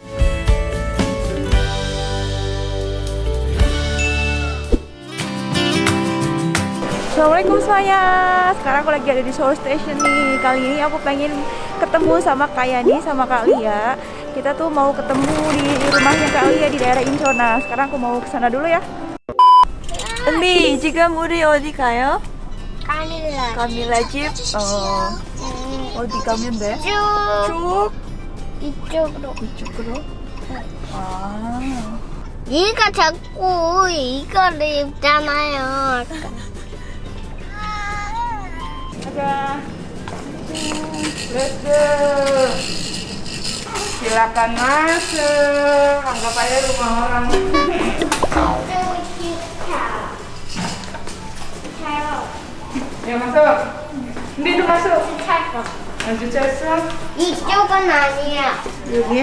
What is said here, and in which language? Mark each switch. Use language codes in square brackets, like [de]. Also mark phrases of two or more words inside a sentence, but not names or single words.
[id] Assalamualaikum semuanya. Sekarang aku lagi ada di Seoul Station nih. Kali ini aku pengen ketemu sama Kak Yani sama Kak Lia. Kita tuh mau ketemu di rumahnya Kak Lia di daerah Incheon. Sekarang aku mau kesana dulu ya. [ko] 언니, 지금 우리 어디 가요? 까밀라 카밀라 집? 어디 가면 돼? 쭉 쭉? 이쪽으로. 이쪽으로? 아. 얘가 자꾸 이거를 입잖아요. [id] Ada. [en] Let's go. [id] Silakan masuk. Anggap aja rumah orang. Ya masuk. Ini masuk. Lanjut cesok. [ko] 이쪽은 아니야. 여기?